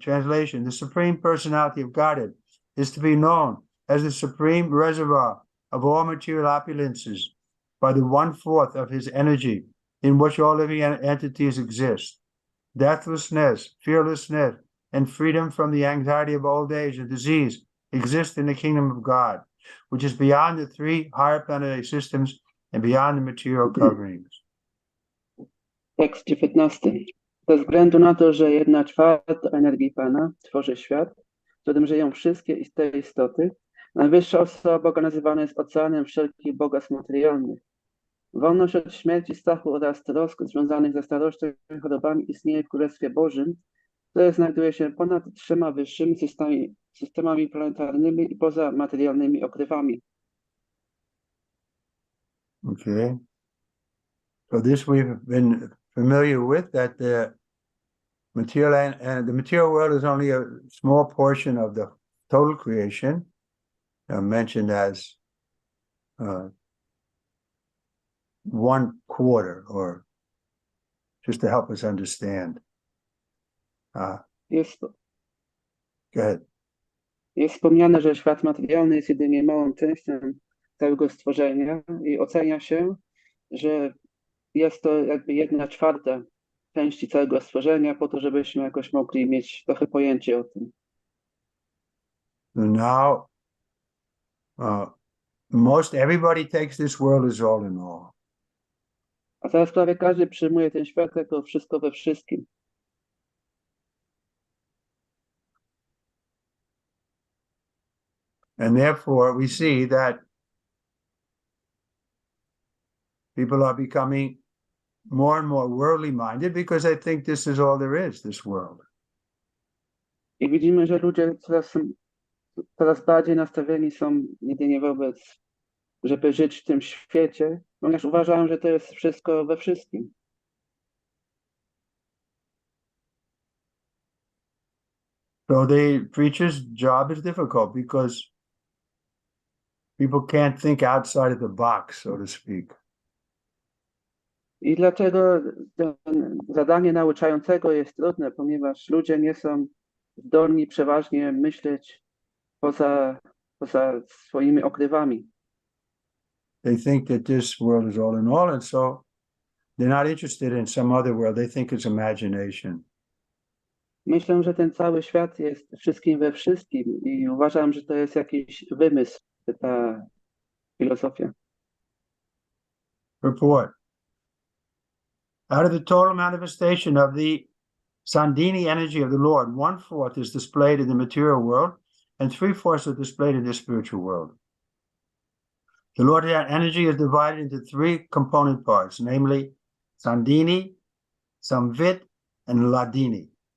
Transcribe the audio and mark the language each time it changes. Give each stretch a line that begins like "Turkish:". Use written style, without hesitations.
English: Translation: the Supreme Personality of Godhead is to be known as the supreme reservoir of all material opulences by the 1/4 of his energy in which all living entities exist. Deathlessness, fearlessness, and freedom from the anxiety of old age and disease exist in the kingdom of God, which is beyond the 3 higher planetary systems and beyond the material coverings.
Polish: Tekst 19. Ze względu na to, że 1/4 energii Pana tworzy świat, w którym żyją wszystkie te istoty, najwyższa osoba Boga nazywana jest oceanem wszelkich bogactw materialnych. Wolność od śmierci, strachu oraz trosk związanych ze starością i chorobami istnieje w Królestwie Bożym, które znajduje się ponad 3 wyższymi systemami planetarnymi i poza materialnymi okrywami.
English: Okay. So this we've been familiar with, that the material world is only a small portion of the total creation, mentioned as 1/4, or just to help us understand. Go ahead.
Polish: Jest wspomniane, że świat materialny jest jedynie małą częścią całego stworzenia i ocenia się, że jest to jakby 1/4 części całego stworzenia, po to, żebyśmy jakoś mogli mieć trochę pojęcie o tym.
English: Now, most everybody takes this world as all in all.
Polish: A teraz prawie każdy przyjmuje ten świat jako wszystko we wszystkim.
English: And therefore, we see that people are becoming more and more worldly minded because they think this is all there is, this world.
Polish: I widzimy, że ludzie coraz bardziej nastawieni są jedynie wobec, żeby żyć w tym świecie, ponieważ uważają, że to jest wszystko we wszystkim.
English: So the preacher's job is difficult because people can't think outside of the box, so to speak.
Polish: I dlaczego zadanie nauczającego jest trudne, ponieważ ludzie nie są zdolni przeważnie myśleć poza swoimi okrywami.
English: They think that this world is all in all, and so they're not interested in some other world. They think it's imagination.
Polish: Myślę, że ten cały świat jest wszystkim we wszystkim i uważam, że to jest jakiś wymysł, ta filozofia.
English: Report. Out of the total manifestation of the Sandini energy of the Lord, 1/4 is displayed in the material world, and 3/4 are displayed in the spiritual world. The Lord's energy is divided into 3 component parts, namely Sandini, Samvit, and Ladini.